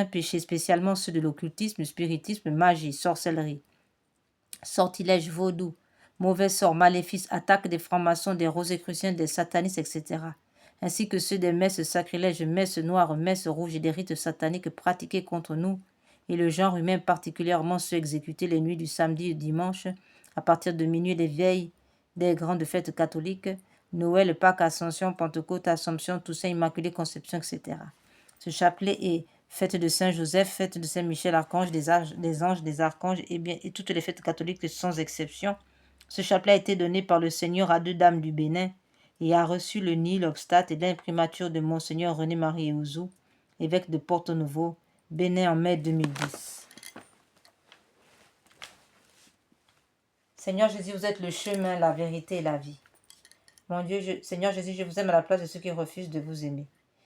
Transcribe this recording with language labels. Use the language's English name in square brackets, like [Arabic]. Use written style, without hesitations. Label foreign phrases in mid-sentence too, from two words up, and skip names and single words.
[French] péchés, spécialement ceux de l'occultisme, spiritisme, magie, sorcellerie, sortilège, vaudou, mauvais sort, maléfices, attaques des francs-maçons, des rosicruciens, des satanistes, etc., ainsi que ceux des messes sacrilèges, messes noires, messes rouges et des rites sataniques pratiqués contre nous, et le genre humain, particulièrement ceux exécutés les nuits du samedi et du dimanche, à partir de minuit des veilles des grandes fêtes catholiques, Noël, Pâques, Ascension, Pentecôte, Assomption, Toussaint, Immaculée Conception, etc. Ce chapelet est fête de Saint Joseph, fête de Saint Michel Archange, des anges, des archanges et toutes les fêtes catholiques sans exception. Ce chapelet a été donné par le Seigneur à deux dames du Bénin et a reçu le [Latin] nil obstate [French] et l'imprimature de Monseigneur René-Marie Ouzou, évêque de Porto Novo, Bénin en mai 2010. Seigneur Jésus, vous êtes le chemin, la vérité et la vie. Mon Dieu, Seigneur Jésus, je vous aime à la place de ceux qui refusent de vous aimer.